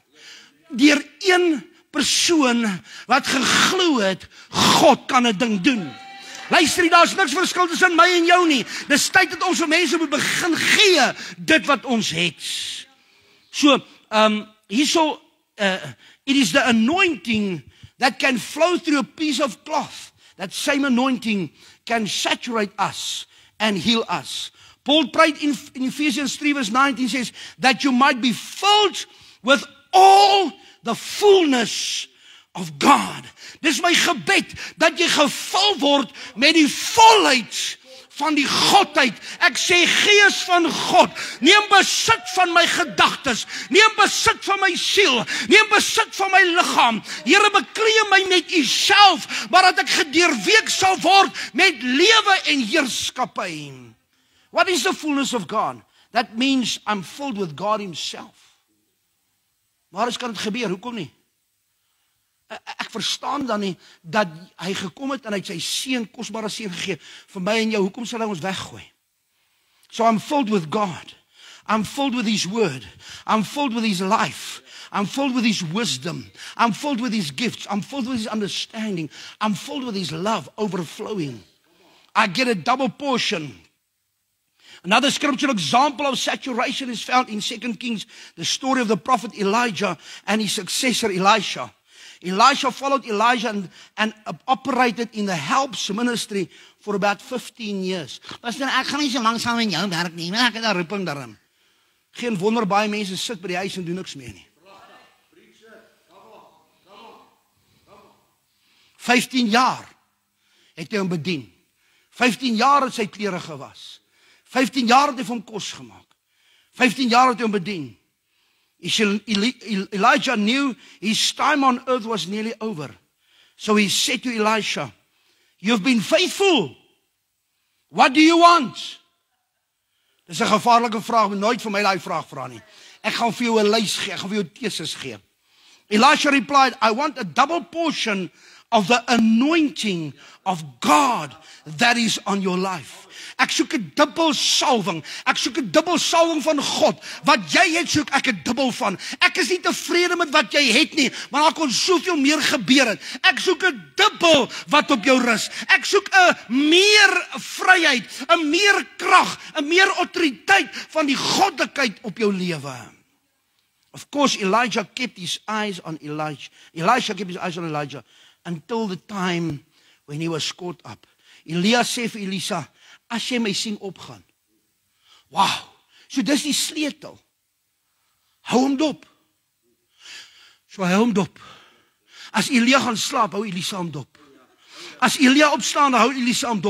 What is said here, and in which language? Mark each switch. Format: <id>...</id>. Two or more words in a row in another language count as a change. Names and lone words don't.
<af>Deur een persoon wat geglo het God kan 'n ding doen. Luister, daar's niks verskil tussen my en jou nie. Dis tyd dat ons vir mense moet begin gee dit wat ons het.</af> <en>So, hierso it is the anointing that can flow through a piece of cloth. That same anointing can saturate us and heal us. Paul prayed in Ephesians 3 verse 19 says that you might be filled with all the fullness of God.</en> <af>Dis my gebed dat jy gevul word met die volheid van die Godheid. Ek sê Gees van God, neem besit van my gedagtes, neem besit van my siel, neem besit van my liggaam. Here, bekleed my met u self, maar dat ek gedeurweek sal word met lewe en heerskappy.</af> <en>What is the fullness of God? That means I'm filled with God himself.</en> <af>Waar kan dit gebeur? Hoekom nie? Ek verstaan dan nie dat hy gekom het en hy het sy seun, kosbare seun gegee vir my en jou. Hoekom sal hy ons weggooi?</af> <en>So I'm filled with God. I'm filled with his word. I'm filled with his life. I'm filled with his wisdom. I'm filled with his gifts. I'm filled with his understanding. I'm filled with his love overflowing. I get a double portion. Another scriptural example of saturation is found in 2 Kings, the story of the prophet Elijah and his successor Elisha. Elisha followed Elijah and operated in the helps ministry for about 15 years.</en> <af>Pastor, ek gaan nie so lank saam met jou werk nie, maar ek het 'n roeping daarin. Geen wonder baie mense sit by die huis en doen niks meer nie. 15 jaar het hy hom bedien. 15 jaar het sy klere gewas. 15 jaar het hy vir hom kos gemaak. 15 jaar het hy hom bedien.</af> <en>Elijah knew his time on earth was nearly over. So he said to Elisha, "You've been faithful. What do you want?"</en> <af>Dis 'n gevaarlike vraag, moet nooit vir my daai vraag vra nie. Ek gaan vir jou 'n lys gee, ek gaan vir jou teses gee.</af> <en>Elisha replied, "I want a double portion of the anointing of God that is on your life."</en> <af>Ek soek 'n dubbel salwing. Ek soek 'n dubbel salwing van God. Wat jy het, soek ek 'n dubbel van. Ek is nie tevrede met wat jy het nie, maar daar kon soveel meer gebeur het. Ek soek 'n dubbel wat op jou rus. Ek soek 'n meer vryheid, 'n meer krag, 'n meer autoriteit van die goddelikheid op jou lewe.</af> <en>Of course, Elijah kept his eyes on Elijah. Elisha kept his eyes on Elijah until the time when he was caught up.</en> <af>Elia sê vir Elisa, as jy my sien opgaan. Wow, so dis die sleutel. Hou hom dop. So hou hom dop. As Elia gaan slaap, hou Elisa hom dop. As Elia opstaan, dan hou Elisa hom dop.</af>